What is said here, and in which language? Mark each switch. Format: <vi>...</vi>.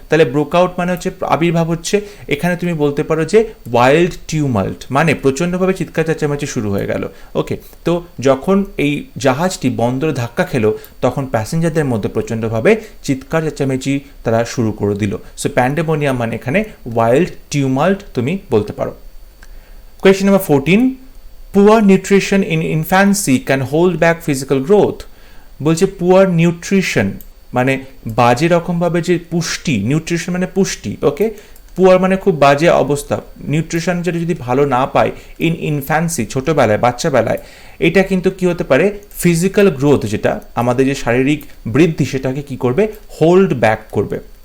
<bn>তাহলে broke out মানে হচ্ছে আবির্ভাব হচ্ছে। এখানে তুমি বলতে পারো যে ওয়াইল্ড টিউমাল্ট মানে প্রচণ্ডভাবে চিৎকার চেঁচামেচি শুরু হয়ে গেল। ওকে, তো যখন এই জাহাজটি বন্দরে ধাক্কা খেলো, তখন প্যাসেঞ্জারদের মধ্যে প্রচণ্ডভাবে চিৎকার চেঁচামেচি তারা শুরু করে দিল। সো প্যান্ডেমোনিয়াম মানে এখানে ওয়াইল্ড টিউমাল্ট তুমি বলতে পারো।</bn> <en>Question number 14. Poor nutrition in infancy can hold back physical growth.</en> <bn>বলছে পুয়ার নিউট্রিশন মানে বাজে রকমভাবে যে পুষ্টি, নিউট্রিশন মানে পুষ্টি, ওকে, পুয়ার মানে খুব বাজে অবস্থা, নিউট্রিশন যেটা যদি ভালো না পায় ইন ইনফ্যান্সি, ছোটোবেলায়, বাচ্চাবেলায়, এটা কিন্তু কি হতে পারে, ফিজিক্যাল গ্রোথ যেটা আমাদের যে শারীরিক বৃদ্ধি সেটাকে কি করবে, হোল্ড ব্যাক করবে।</bn>